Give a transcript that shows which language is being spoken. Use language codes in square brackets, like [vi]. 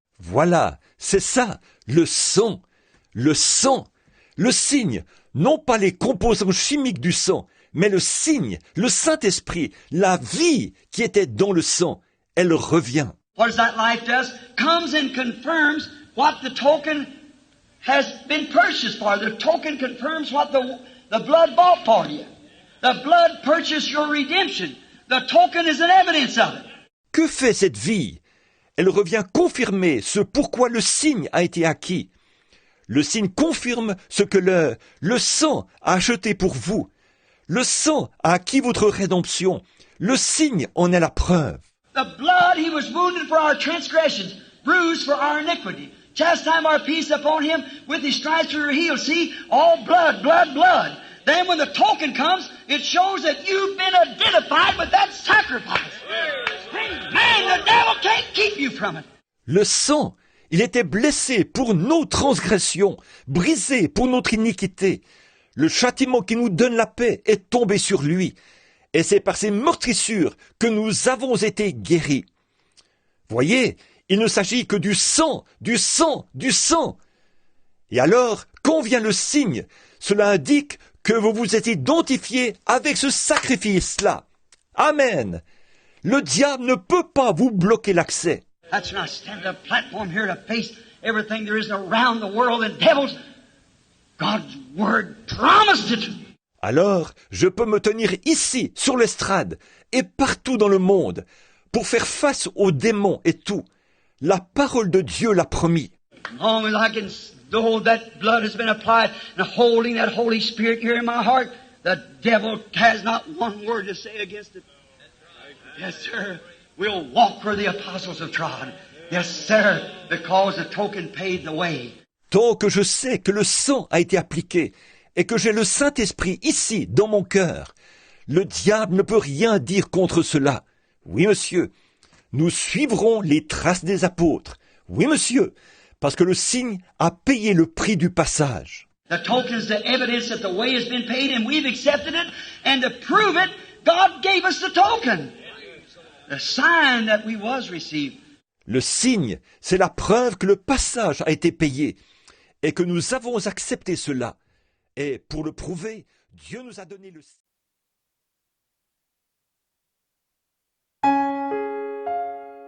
[fr] Voilà, c'est ça, le sang, le signe, non pas les composants chimiques du sang, mais le signe, le Saint-Esprit, la vie qui était dans le sang, elle revient. [en] What does that life does? Comes and confirms what the token has been purchased for. The token confirms what the blood bought for you. The blood purchased your redemption. The token is an evidence of it. [fr] Que fait cette vie? Elle revient confirmer ce pourquoi le signe a été acquis. Le signe confirme ce que le sang a acheté pour vous. Le sang a acquis votre rédemption. Le signe en est la preuve. [en] The blood, he was wounded for our transgressions, bruised for our iniquity. Chastisement our peace upon him, with his stripes we were healed. See, all blood, blood, blood. Then when the token comes, it shows that you've been identified with that sacrifice. Man, the devil can't keep you from it. [fr] Le sang, il était blessé pour nos transgressions, brisé pour notre iniquité. Le châtiment qui nous donne la paix est tombé sur lui. Et c'est par ces meurtrissures que nous avons été guéris. Voyez, il ne s'agit que du sang, du sang, du sang. Et alors, quand vient le signe, cela indique que vous vous êtes identifié avec ce sacrifice-là. Amen. Le diable ne peut pas vous bloquer l'accès. [en] That's when I stand at a platform here to face everything there is around the world and devils. God's word promised it. [fr] Alors, je peux me tenir ici, sur l'estrade, et partout dans le monde, pour faire face aux démons et tout. La parole de Dieu l'a promis. [en] As long as I can know that blood has been applied and holding that Holy Spirit here in my heart, The devil has not one word to say against it. Yes, sir. We'll walk where the apostles have trod. Yes, sir, because the token paid the way. [fr] Tant que je sais que le sang a été appliqué et que j'ai le Saint-Esprit ici, dans mon cœur, le diable ne peut rien dire contre cela. Oui, monsieur, nous suivrons les traces des apôtres. Oui, monsieur, parce que le signe a payé le prix du passage. [en] The token is the evidence that the way has been paid and we've accepted it. And to prove it, God gave us the token. The sign that we was received. [fr] Le signe, c'est la preuve que le passage a été payé et que nous avons accepté cela. Et pour le prouver, Dieu nous a donné le signe.